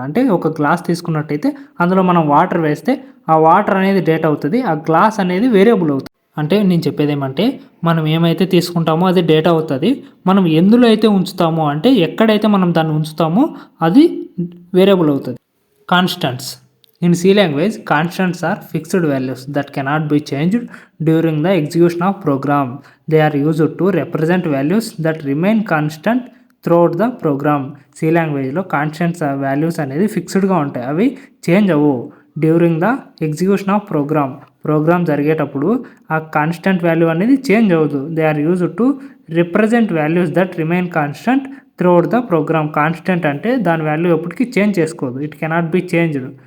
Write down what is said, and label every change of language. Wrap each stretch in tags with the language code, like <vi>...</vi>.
<te>అంటే ఒక గ్లాస్ తీసుకున్నట్టయితే అందులో మనం వాటర్ వేస్తే ఆ వాటర్ అనేది డేటా అవుతుంది, ఆ గ్లాస్ అనేది వేరియబుల్ అవుతుంది. అంటే నేను చెప్పేది ఏమంటే మనం ఏమైతే తీసుకుంటామో అది డేటా అవుతుంది. మనం ఎందులో అయితే ఉంచుతామో అంటే ఎక్కడైతే మనం దాన్ని ఉంచుతామో అది వేరియబుల్ అవుతుంది.</te> <en>Constants. In C language, constants are fixed values that cannot be changed during the execution of program. They are used to represent values that remain constant throughout the program.</en> <te>C language లో constants values అనేది ఫిక్స్డ్గా ఉంటాయి, అవి change అవ్వవు.</te> <en>during the execution of program</en> <te>జరిగేటప్పుడు ఆ constant value అనేది change అవ్వదు.</te> <en>They are used to represent values that remain constant throughout the program.</en> <te>Constant అంటే దాని వాల్యూ ఎప్పటికీ చేంజ్ చేసుకోదు.</te> <en>It cannot be changed.</en>